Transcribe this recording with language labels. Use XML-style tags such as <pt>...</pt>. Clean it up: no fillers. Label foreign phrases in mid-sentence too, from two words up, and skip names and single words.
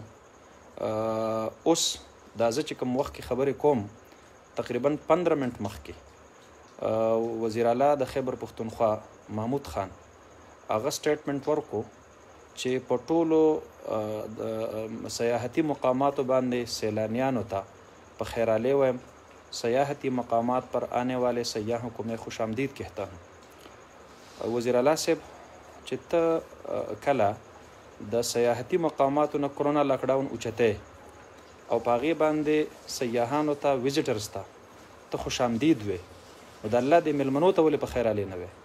<ps>اوس دا زه چې کوم وخت کې خبرې کوم تقریبا 15 منټ مخکې وزیر اعلی د خیبر پښتونخوا محمود خان هغه سټیټمنټ ورکړو چې په ټولو سیاحتي مقاماتو باندې سیلانیانو ته په خیرالی ویم</ps> <ur>سیاحتی مقامات پر آنے والے سیاحوں کو میں خوش آمدید کہتا ہوں.</ur> <ps>وزیر اعلی صاحب چې ته کله د سیاحتي مقاماتو نه</ps> <en>corona lockdown</en> <ps>اوچتی او په هغې باندې سیاحانو ته ویزیټرز ته ته خوش آمدید وې، نو د الله د میلمنو ته ولې په خیرالی نه وې؟</ps>